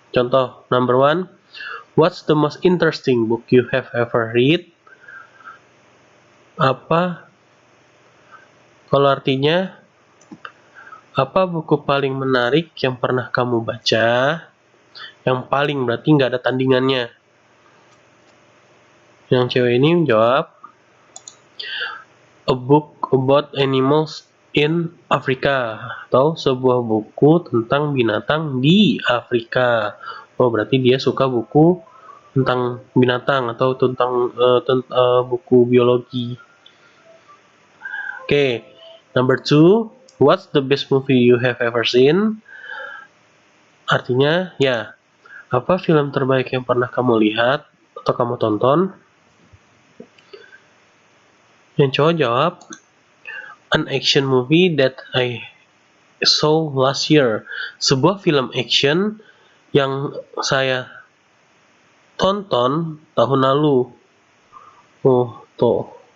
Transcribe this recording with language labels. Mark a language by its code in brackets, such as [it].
[id] Contoh, [en] number 1, what's the most interesting book you have ever read? [id] Apa kalau artinya apa buku paling menarik yang pernah kamu baca? Yang paling berarti nggak ada tandingannya. Yang cewek ini menjawab, [en] a book about animals in Africa, [id] atau sebuah buku tentang binatang di Afrika. Oh, berarti dia suka buku tentang binatang atau tentang buku biologi. [en] Oke, number 2, what's the best movie you have ever seen? [id] Artinya, ya, apa film terbaik yang pernah kamu lihat atau kamu tonton? Yang cowok jawab, [en] an action movie that I saw last year. [id] Sebuah film action yang saya tonton tahun lalu. Oh, tuh.